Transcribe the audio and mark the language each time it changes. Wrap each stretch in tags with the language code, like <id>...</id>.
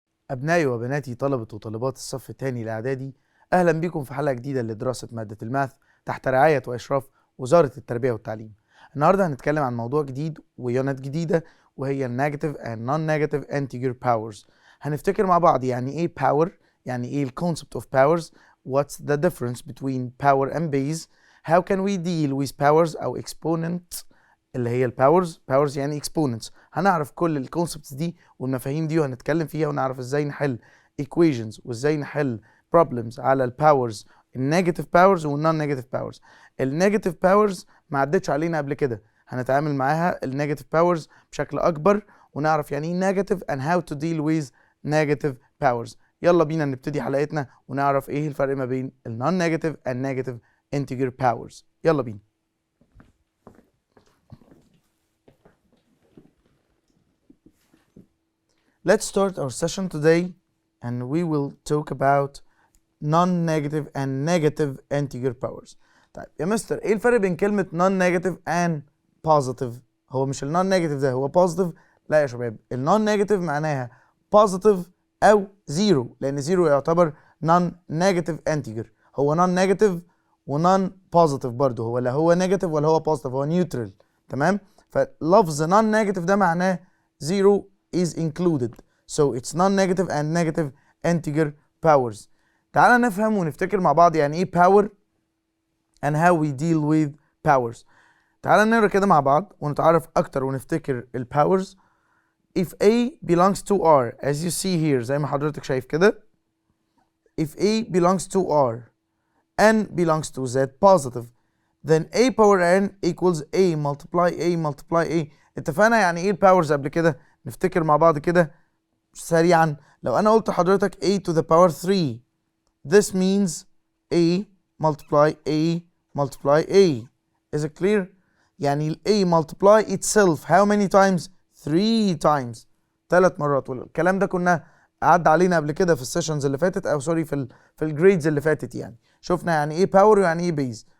<ar>أبنائي وبناتي طلبة وطالبات الصف الثاني الإعدادي، أهلا بكم في حلقة جديدة لدراسة مادة الماث تحت رعاية وإشراف وزارة التربية والتعليم. النهاردة هنتكلم عن موضوع جديد ويونت جديدة وهي النيجاتيف</ar> <en>and non-negative integer powers.</en> <ar>هنفتكر مع بعض يعني إيه</ar> <en>power، يعني إيه concept of powers, what's the difference between power and base, how can we deal with powers أو exponent</en> <ar>اللي هي الباورز. باورز يعني exponents. هنعرف كل الكونسبتس دي والمفاهيم دي وهنتكلم فيها ونعرف ازاي نحل equations وازاي نحل problems على الباورز النيجاتيف باورز والنون نيجاتيف باورز. النيجاتيف باورز ما عدتش علينا قبل كده، هنتعامل معاها النيجاتيف باورز بشكل اكبر ونعرف يعني ايه نيجاتيف</ar> <en>and how to deal with negative powers.</en> <ar>يلا بينا نبتدي حلقتنا ونعرف ايه الفرق ما بين النون نيجاتيف</ar> <en>and negative integer powers.</en> <ar>يلا بينا.</ar> <en>Let's start our session today and we will talk about non-negative and negative integer powers.</en> <ar>طيب يا مستر ايه الفرق بين كلمة non-negative and positive؟ هو مش non-negative ده هو positive؟ لا يا شباب، non-negative معناها positive او zero، لان zero يعتبر non-negative integer. هو non-negative و non-positive برضه، هو لا هو negative ولا هو positive، هو neutral. تمام؟ فلفظ</ar> <en>non-negative</en> <ar>ده معناه</ar> <en>zero is included, so it's non-negative and negative integer powers.</en> <ar>تعال نفهم ونفتكر مع بعض يعني ايه</ar> <en>power and how we deal with powers.</en> <ar>تعال نقرا كده مع بعض ونتعرف اكتر ونفتكر ال powers.</ar> <en>If A belongs to R as you see here</en> <ar>زي ما حضرتك شايف كده،</ar> <en>if A belongs to R N belongs to Z positive, then A power N equals A multiply A multiply A.</en> <ar>اتفقنا يعني ايه الباورز قبل كده؟ نفتكر مع بعض كده سريعا. لو انا قلت لحضرتك</ar> <en>A to the power 3 this means A multiply A multiply A. Is it clear؟</en> <ar>يعني ال</ar> <en>A multiply itself how many times؟ 3 times، 3 مرات.</en> <ar>والكلام ده كنا عدى علينا قبل كده في السيشنز اللي فاتت او سوري في الجريدز اللي فاتت. يعني شفنا يعني ايه باور ويعني ايه بيز.</ar>